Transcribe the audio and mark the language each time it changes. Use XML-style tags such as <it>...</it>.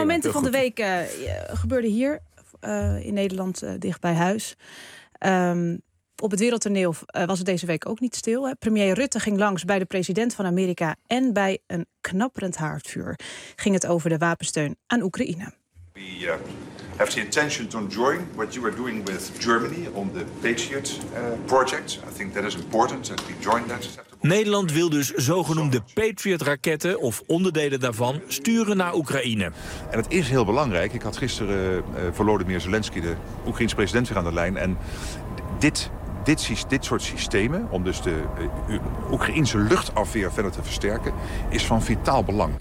<nl>Momenten van de week gebeurden hier. In Nederland dicht bij huis. Op het wereldtoneel was het deze week ook niet stil. Hè. Premier Rutte ging langs bij de president van Amerika en bij een knapperend haardvuur ging het over de wapensteun aan Oekraïne.</nl> <en>We have the intention to join what you are doing with Germany on the Patriot project. I think that is important that we join that.</en> <nl>Nederland wil dus zogenoemde Patriot-raketten of onderdelen daarvan sturen naar Oekraïne. En het is heel belangrijk. Ik had gisteren Volodymyr Zelensky, de Oekraïense president, weer aan de lijn. En dit soort systemen, om dus de Oekraïense luchtafweer verder te versterken, is van vitaal belang.</nl>